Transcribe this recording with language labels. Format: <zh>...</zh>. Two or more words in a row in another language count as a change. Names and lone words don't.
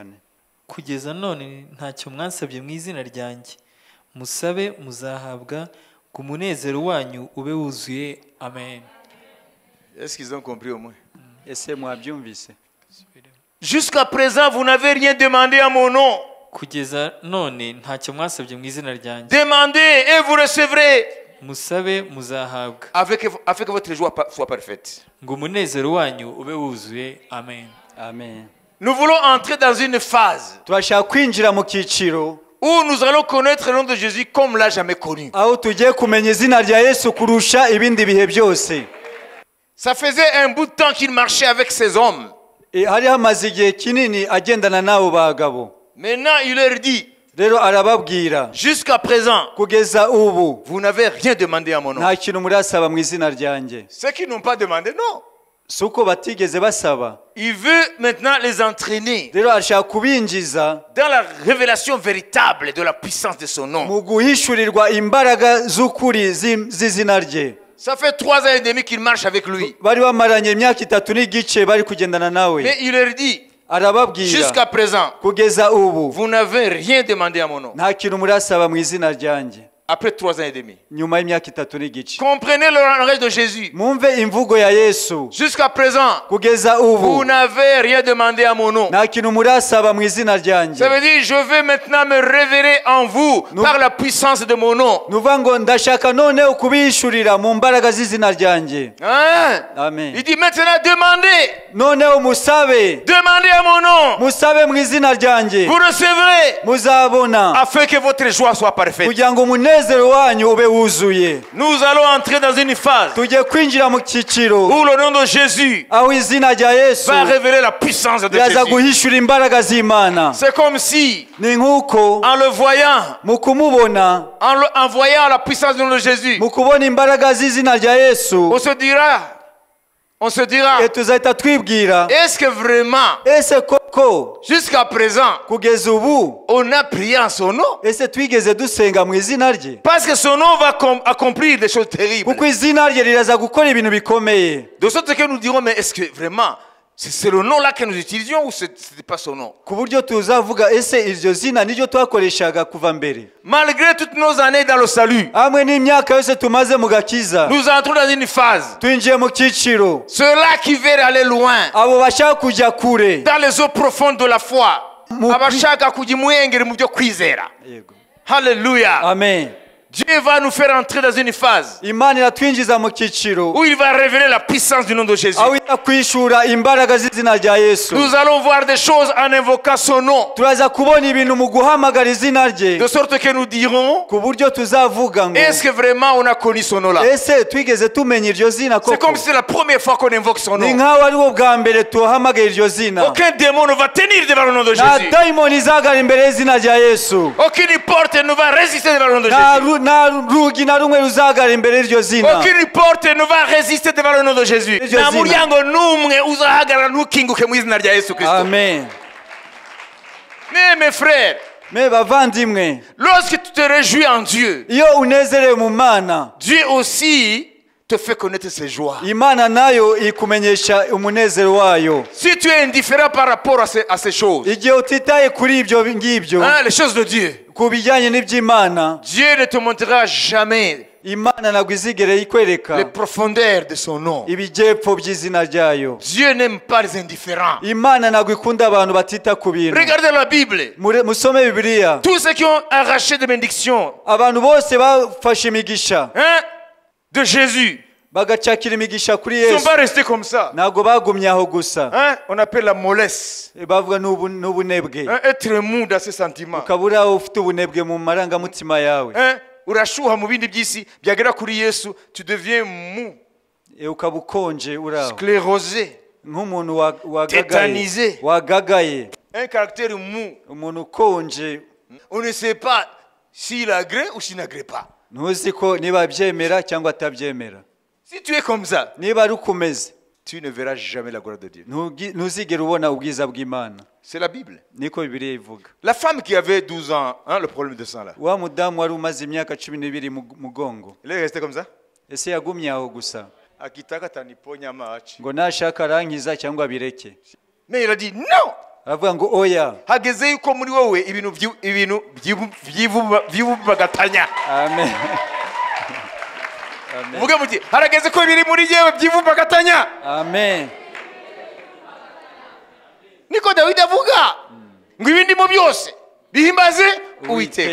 <rw>kugeza none ntacyo mwansabye mu izina ryanjye, musabe muzahabwa, ku munezero wanyu ube wuzuye. Amen.</rw> <fr>Est-ce qu'ils ont compris au moins?</fr> <rw>Ese mwabyumvise?</rw> <fr>Jusqu'à présent, vous n'avez rien demandé à mon nom.</fr> <rw>kugeza none ntacyo mwasabye mu izina ryanjye,</rw> <fr>Demandez et vous recevrez.</fr> <rw>musabe muzahabwa,</rw> <fr>Afin que votre joie soit parfaite.</fr> <rw>ngo umunezero wanyu ube wuzuye. Amen. Amen.</rw> <fr>Nous voulons entrer dans une phase</fr> <rw>Turashaka kwinjira mu cyiciro</rw> <fr>où nous allons connaître le nom de Jésus comme l'a jamais connu.</fr> <rw>aho tugiye kumenya izina rya Yesu kurusha ibindi bihe byose.</rw> <fr>Ça faisait un bout de temps qu'il marchait avec ces hommes.</fr> <rw>Hari hamaze igihe kinini agendana n'abo bagabo.</rw> <fr>Maintenant, il leur dit,</fr> <rw>Rero arababwira,</rw> <fr>jusqu'à présent,</fr> <rw>kugeza ubu</rw> <fr>vous n'avez rien demandé à mon nom.</fr> <rw>nta kintu murasaba mu izina ryanjye.</rw> <fr>Ceux qui n'ont pas demandé, non.</fr> <rw>Si uko batigeze basaba.</rw> <fr>Il veut maintenant les entraîner</fr> <rw>Rero arashaka kubinjiza</rw> <fr>dans la révélation véritable de la puissance de son nom.</fr> <rw>mu guhishurirwa imbaraga z'ukuri z'izina rye.</rw> <fr>Ça fait 3 ans et demi qu'il marche avec lui.</fr> <rw>Bari bamaranye imyaka 3 n'igice bari kugendana nawe.</rw> <fr>Mais il leur dit,</fr> <rw>Arababwira,</rw> <fr>jusqu'à présent,</fr> <rw>kugeza ubu</rw> <fr>vous n'avez rien demandé à mon nom.</fr> <rw>nta kintu murasaba mu izina ryanjye.</rw> <fr>Après 3 ans et demi.</fr> <rw>Nyuma y'imyaka 3 n'igice.</rw> <fr>Comprenez le langage de Jésus.</fr> <rw>Mwumve imvugo ya Yesu.</rw> <fr>Jusqu'à présent,</fr> <rw>Kugeza</rw> <fr>vous</fr> <rw>ubu</rw> <fr>n'avez rien demandé à mon nom.</fr> <rw>nta kintu murasaba mu izina ryanjye.</rw> <fr>Ça veut dire, je vais maintenant me révéler en vous par la puissance de mon nom.</fr> <rw>Nuvuga ngo ndashaka noneho kubihishurira mu mbaraga z'izina ryanjye. Hein? Amen.</rw> <fr>Il dit maintenant, demandez.</fr> <rw>Noneho musabe,</rw> <fr>Demandez à mon nom.</fr> <rw>musabe mu izina ryanjye,</rw> <fr>Vous recevrez</fr> <rw>muzabona,</rw> <fr>afin que votre joie soit parfaite.</fr> <rw>kugira ngo umunezero wanyu ube wuzuye.</rw> <fr>Nous allons entrer dans une phase</fr> <rw>Tugiye kwinjira mu cyiciro</rw> <fr>où le nom de Jésus</fr> <rw>aho izina rya Yesu</rw> <fr>va révéler la puissance de</fr> <rw>ryaza</rw> <fr>Jésus.</fr> <rw>guhishura imbaraga z'Imana.</rw> <fr>C'est comme si,</fr> <rw>Ni nk'uko</rw> <fr>en le voyant,</fr> <rw>mu kumubona,</rw> <fr>en voyant la puissance du nom de Jésus,</fr> <rw>mu kubona imbaraga z'izina rya Yesu,</rw> <fr>on se dira,</fr> <rw>tuzahita twibwira,</rw> <fr>est-ce que vraiment,</fr> <rw>ese koko</rw> <fr>jusqu'à présent,</fr> <rw>kugeza ubu</rw> <fr>on a prié en son nom?</fr> <rw>ese twigeze dusenga mu izina rye?</rw> <fr>Parce que son nom va accomplir des choses terribles.</fr> <rw>Kuko izina rye riraza gukora ibintu bikomeye.</rw> <fr>De sorte que nous dirons, mais est-ce que vraiment, c'est le nom là que nous utilisions ou ce n'était pas son nom?</fr> <rw>Ku buryo tuzavuga ese iryo zina niryo twakoreshaga kuva mbere.</rw> <fr>Malgré toutes nos années dans le salut,</fr> <rw>Hamwe n'imyaka yose tumaze mu gakiza,</rw> <fr>nous entrons dans une phase.</fr> <rw>twinjiye mu cyiciro</rw> <fr>Ceux-là qui veulent aller loin,</fr> <rw>abo bashaka kujya kure.</rw> <fr>dans les eaux profondes de la foi,</fr> <rw>Mu- abashaka kujya imwengeri mu byo kwizera. Yego. Hallelujah. Amen.</rw> <fr>Dieu va nous faire entrer dans une phase</fr> <rw>Imana iratwinjiza mu cyiciro</rw> <fr>où il va révéler la puissance du nom de Jésus.</fr> <rw>aho ita kwishura imbaraga z'izina rya Yesu.</rw> <fr>Nous allons voir des choses en invoquant son nom.</fr> <rw>Turaza kubona ibintu mu guhamagara izina rye,</rw> <fr>De sorte que nous dirons,</fr> <rw>ku buryo tuzavuga ngo</rw> <fr>est-ce que vraiment on a connu son nom là?</fr> <rw>ese twigeze tumenya iryo zina</rw> <fr>C'est</fr> <rw>koko?</rw> <fr>comme si c'est la première fois qu'on invoque son</fr> <rw>Ni</rw> <fr>nom.</fr> <rw>nk'aho ari wo bwa mbere tuhamagaye iryo zina.</rw> <fr>Aucun démon ne va tenir devant le nom de</fr> <rw>Nta</rw> <fr>Jésus.</fr> <rw>dayimoni izagara imbere y'izina rya Yesu.</rw> <fr>Aucune porte ne va résister devant le nom de</fr> <rw>Nta</rw> <fr>Jésus.</fr> <rw>nta rugi na rumwe ruzahagarara imbere y'iryo zina.</rw> <fr>Aucune porte ne va résister devant le nom de Jésus.</fr> <rw>Iryo Nta zina. muryango n'umwe uzahagarara ntukinguke mu izina rya Yesu Kristo. Amen.</rw> <fr>Mais mes frères,</fr> <rw>Me bavandimwe,</rw> <fr>lorsque tu te réjouis en Dieu,</fr> <rw>iyo unezerewe mu Mana,</rw> <fr>Dieu aussi te fait connaître ses joies.</fr> <rw>Imana nayo ikumenyesha umunezero wayo.</rw> <fr>Si tu es indifférent par rapport à ces choses,</fr> <rw>Igihe utitaye kuri ibyo ngibyo,</rw> <fr>hein, les choses de Dieu,</fr> <rw>ku bijyanye n'iby'Imana,</rw> <fr>Dieu ne te montrera jamais</fr> <rw>Imana ntabwo izigera ikwereka</rw> <fr>les profondeurs de son nom.</fr> <rw>ibijyepfo by'izina ryayo.</rw> <fr>Dieu n'aime pas les indifférents.</fr> <rw>Imana ntabwo ikunda abantu batita ku bintu.</rw> <fr>Regardez la Bible.</fr> <rw>Musome Bibiliya.</rw> <fr>Tous ceux qui ont arraché des bénédictions,</fr> <rw>Abantu bose bafashe imigisha</rw> <fr>hein, de Jésus,</fr> <rw>bagacakira imigisha kuri</rw> <fr>ne sont</fr> <rw>Yesu,</rw> <fr>pas restés comme ça.</fr> <rw>ntabwo bagumye aho gusa.</rw> <fr>Hein, on appelle la mollesse.</fr> <rw>Bavuga n'ubunebwe.</rw> <fr>Hein, être mou dans ses sentiments.</fr> <rw>Ukaba uri aho ufite ubunebwe mu marangamutima yawe. Hein, urashuha mu bindi by'isi byagera kuri Yesu,</rw> <fr>tu deviens mou,</fr> <rw>Ukaba ukonje uri aho</rw> <fr>sclérosé,</fr> <rw>nk'umuntu</rw> <fr>tétanisé.</fr> <rw>wagagaye,</rw> <fr>Un caractère mou.</fr> <rw>umuntu ukonje,</rw> <fr>On ne sait pas s'il agrée ou s'il n'agrée pas.</fr> <rw>ntuzi ko niba abyemera cyangwa atabyemera.</rw> <fr>Si tu es comme ça,</fr> <rw>Niba ari uko umeze,</rw> <fr>tu ne verras jamais la gloire de Dieu.</fr> <rw>ntuzigera ubona ubwiza bw'Imana.</rw> <fr>C'est la Bible.</fr> <rw>Niko Bibiliya ivuga.</rw> <fr>La femme qui avait 12 ans, hein, le problème de sang là,</fr> <rw>Wa mudamu wari umaze imyaka 12 mu mugongo,</rw> <fr>elle est restée comme ça.</fr> <rw>ese yagumye aho gusa</rw> <sw>Akitaka ataniponya machi.</sw> <rw>ngo nashaka arankiza cyangwa abireke?</rw> <fr>Mais il a dit non.</fr> <rw>Aravuga ngo oya. Hageze yuko muri wowe ibintu byivubagatanya. Amen. Amen. Uvuge muti harageze ko ibiri muri yewe byivubagatanya. Amen. Niko Dawidi avuga ngo ibindi mu byose bihimbaze Uwiteka.</rw>